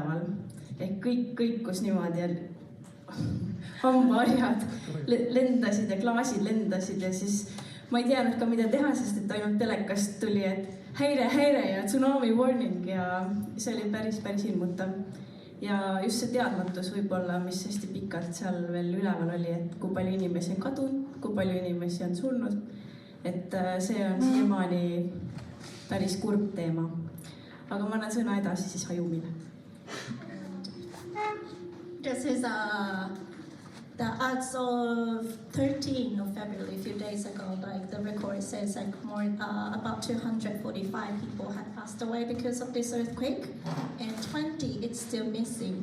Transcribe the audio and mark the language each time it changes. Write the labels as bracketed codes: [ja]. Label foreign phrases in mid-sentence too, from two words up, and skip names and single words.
[et] Ehk kõik kõikus niimoodi, et hambaharjad lendasid ja klaasid lendasid ja siis ma ei teadnud ka, mida teha, sest et ainult telekast tuli, et häire ja [en] tsunami warning [et] ja see oli päris hirmutav. Ja just see teadmatus võib-olla, mis hästi pikalt seal veel üleval oli, et kui palju inimesi on kadunud, kui palju inimesi on surnud, et see on siiamaani päris kurb teema. Aga ma annan sõna edasi siis Ayumile. [en] This is the as of 13 of February, a few days ago, like the record says, like about 245 people had passed away because of this earthquake, and 20 it's still missing.